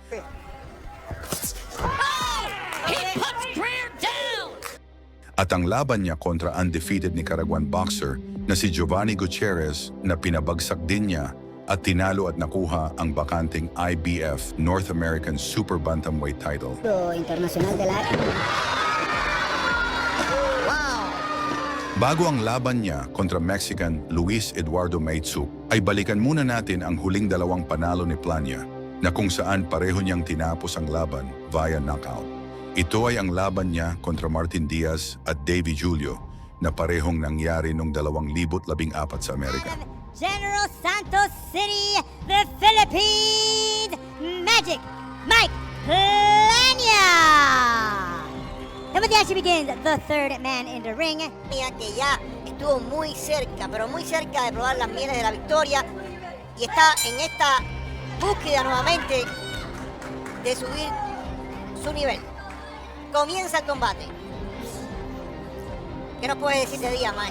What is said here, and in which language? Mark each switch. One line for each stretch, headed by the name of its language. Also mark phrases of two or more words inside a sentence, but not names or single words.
Filipino: At ang laban niya kontra
English: undefeated Nicaraguan boxer
Filipino: na si Giovanni Gutierrez na pinabagsak din niya at tinalo at nakuha ang bakanting IBF North American Super Bantamweight title.
Spanish: Internacional de la...
Filipino: Bago ang laban niya kontra Mexican Luis Eduardo Maitsuk, ay balikan muna natin ang huling 2 panalo ni Plania na kung saan pareho niyang tinapos ang laban
English: via knockout.
Filipino: Ito ay ang laban niya kontra Martin Diaz at Davy Julio na parehong nangyari noong 2014 sa Amerika.
English: General Santos City, the Philippines, Magic Mike Plania. And with the action begins, the third man in the ring.
Spanish: Que ya estuvo muy cerca, pero muy cerca de probar las mieles de la victoria y está en esta búsqueda nuevamente de subir su nivel. Comienza el combate. ¿Qué nos puede decir de día, maestro?